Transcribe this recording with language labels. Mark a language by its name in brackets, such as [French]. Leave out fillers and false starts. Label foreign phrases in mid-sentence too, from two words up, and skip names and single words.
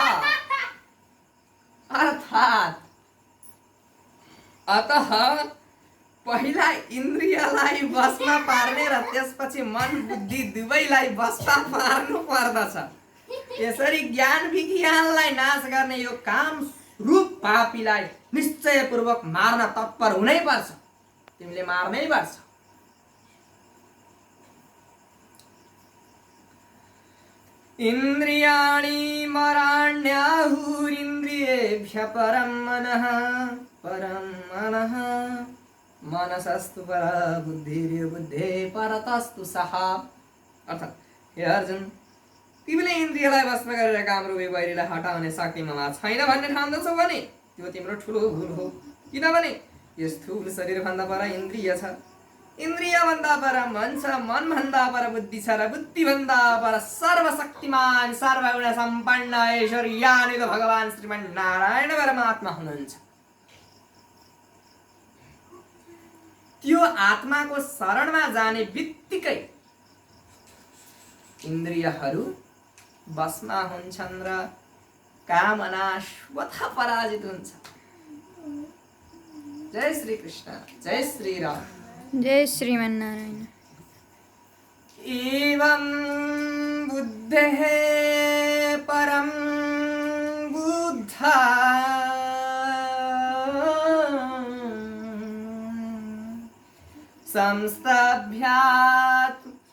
[Nepali] अतः पहिला इन्द्रियलाई वशमा पार्ने र त्यसपछि मन, बुद्धि दुवैलाई वशमा पार्नु पर्दछ। यसरी ज्ञान विज्ञानलाई नाश गर्ने यो काम रूप पापीलाई निश्चयपूर्वक मार्न तत्पर हुनै पर्छ। तिमीले मार्नै पर्छ। [Sanskrit] इन्द्रियाणि मराण्याहुरिन्द्रियेभ्यः परं मनः मनसस्तु परा बुद्धिर्बुद्धे परतस्तु सः। [Nepali] अर्थात् हे अर्जुन, तिमीले इन्द्रियलाई वश गरेर काम रूपी वैरीलाई हटाउने शक्ति ममा छैन भन्ने ठान्दछौ भने त्यो तिम्रो ठुलो भुल हो। किनभने यो स्थूल शरीरभन्दा पर इन्द्रिय छ, इन्द्रियभन्दा पर मन छ, मनभन्दा पर बुद्धि छ र बुद्धिभन्दा पर सर्वशक्तिमान सर्वगुण सम्पन्न ऐश्वर्यान्वित भगवान श्रीमन्नारायण परमात्मा हुनुहुन्छ। त्यो आत्माको शरणमा जाने बित्तिकै इन्द्रियहरू बसमा हुन्छन् र कामना स्वतः पराजित हुन्छ। जय श्री कृष्ण, जय श्री राम, जय श्रीमन्नारायण। [Sanskrit] एवं बुद्धेः परं बुद्धा संस्तभ्यात्